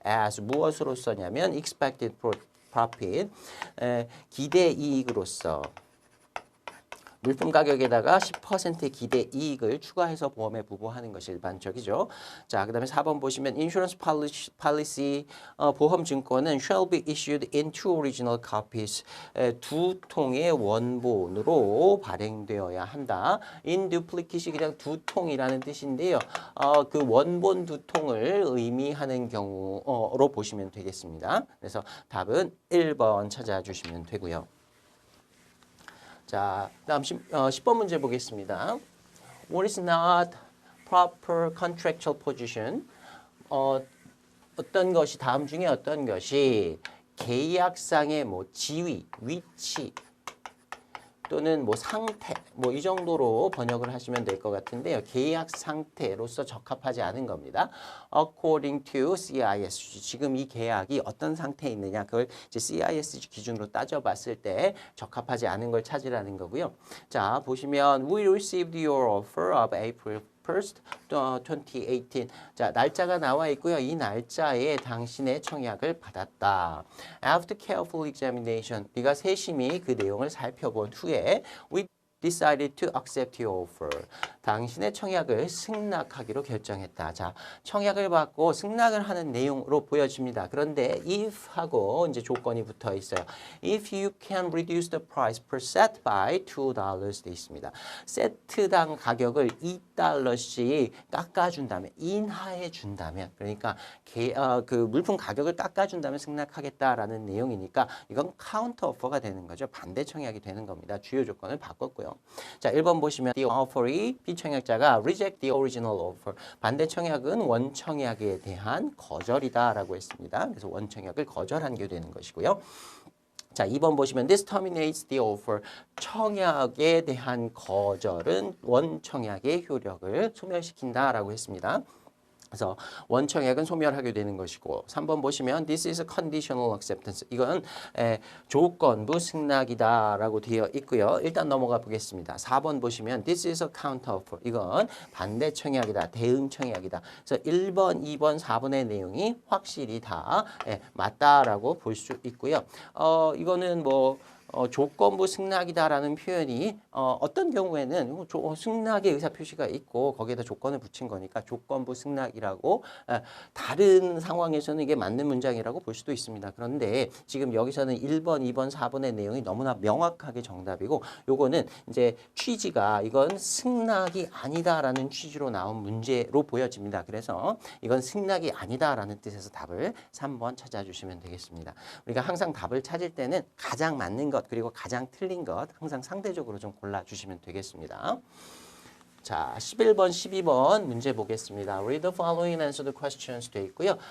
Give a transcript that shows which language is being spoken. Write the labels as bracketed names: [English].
[Korean] as 무엇으로서냐면 expected profit 기대 이익으로서 물품 가격에다가 10%의 기대 이익을 추가해서 보험에 부보하는 것이 일반적이죠. 자, 그다음에 4번 보시면 [English] insurance policy [Korean] 보험 증권은 [English] shall be issued in two original copies. [Korean] 두 통의 원본으로 발행되어야 한다. in duplicate이 그냥 두 통이라는 뜻인데요. 그 원본 두 통을 의미하는 경우로 보시면 되겠습니다. 그래서 답은 1번 찾아주시면 되고요. 자, 다음 10번 문제 보겠습니다. [English] What is not proper contractual position? [Korean] 어떤 것이 다음 중에 어떤 것이 계약상의 지위, 위치 또는 상태 이 정도로 번역을 하시면 될 것 같은데요. 계약 상태로서 적합하지 않은 겁니다. [English] According to CISG [Korean] 지금 이 계약이 어떤 상태에 있느냐 그걸 이제 CISG 기준으로 따져봤을 때 적합하지 않은 걸 찾으라는 거고요. 자, 보시면 [English] We received your offer of April 1st, 2018. [Korean] 자, 날짜가 나와 있고요. 이 날짜에 당신의 청약을 받았다. [English] After careful examination, [Korean] 네가 세심히 그 내용을 살펴본 후에 [English] we decided to accept your offer. [Korean] 당신의 청약을 승낙하기로 결정했다. 자, 청약을 받고 승낙을 하는 내용으로 보여집니다. 그런데 if하고 이제 조건이 붙어 있어요. [English] If you can reduce the price per set by $2 [Korean] 돼 있습니다. 세트당 가격을 $2씩 깎아준다면, 인하해 준다면, 그러니까 그 물품 가격을 깎아준다면 승낙하겠다라는 내용이니까 이건 카운터 오퍼가 되는 거죠. 반대 청약이 되는 겁니다. 주요 조건을 바꿨고요. 자, 1번 보시면 [English] the offer이 [Korean] 피청약자가 [English] reject the original offer. [Korean] 반대 청약은 원청약에 대한 거절이다라고 했습니다. 그래서 원청약을 거절한 게 되는 것이고요. 자, 2번 보시면 [English] this terminates the offer. [Korean] 청약에 대한 거절은 원청약의 효력을 소멸시킨다라고 했습니다. 그래서 원청약은 소멸하게 되는 것이고 3번 보시면 [English] this is a conditional acceptance. [Korean] 이건 조건부 승낙이다라고 되어 있고요. 일단 넘어가 보겠습니다. 4번 보시면 [English] this is a counter offer. [Korean] 이건 반대 청약이다. 대응 청약이다. 그래서 1번, 2번, 4번의 내용이 확실히 다 맞다라고 볼 수 있고요. 이거는 뭐 조건부 승낙이다라는 표현이 어떤 경우에는 승낙의 의사표시가 있고 거기에다 조건을 붙인 거니까 조건부 승낙이라고 다른 상황에서는 이게 맞는 문장이라고 볼 수도 있습니다. 그런데 지금 여기서는 1번, 2번, 4번의 내용이 너무나 명확하게 정답이고 요거는 이제 취지가 이건 승낙이 아니다라는 취지로 나온 문제로 보여집니다. 그래서 이건 승낙이 아니다라는 뜻에서 답을 3번 찾아주시면 되겠습니다. 우리가 항상 답을 찾을 때는 가장 맞는 것 그리고 가장 틀린 것 항상 상대적으로 좀 골라주시면 되겠습니다. 자, 11번, 12번 문제 보겠습니다. [English] Read the following and answer the questions [Korean] 돼 있고요.